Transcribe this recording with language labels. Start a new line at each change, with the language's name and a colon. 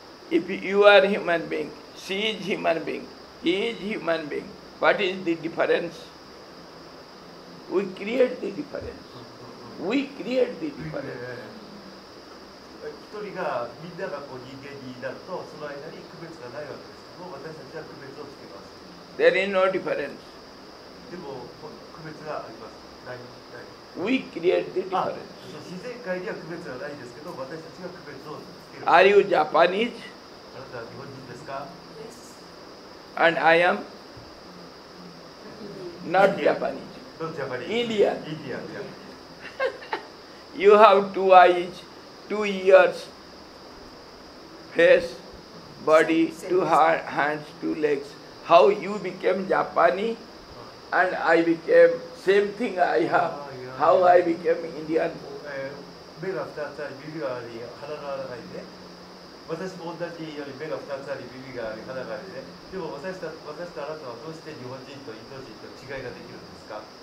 English: If you are human being, she is human being, he is human being, what is the difference? We create the difference. We create the difference.
Japanese: 一人がみんながこう人間になるとその間に区別がないわけですけど、私たちは区別をつけます。
English: There is no difference.
Japanese: でも区別があります。ない。
English: We create the あ、 difference.
Japanese: 自然界には区別はないんですけど、私たちが区別をつける。
English: Are you Japanese?
Japanese: あなたは日本人ですか？
English: And I am not Japanese. Not Japanese. Indian. Indian. You have 2 eyes, 2 ears, face, body, 2 hands, 2 legs. How you became Japanese and I became same thing I have. How I became Indian.
Japanese: 目が2つあり、耳があり、鼻がないね。私も同じように目が2つあり、耳があり、鼻がありね。でも私とあなたはどうして日本人とインド人と違いができるんですか？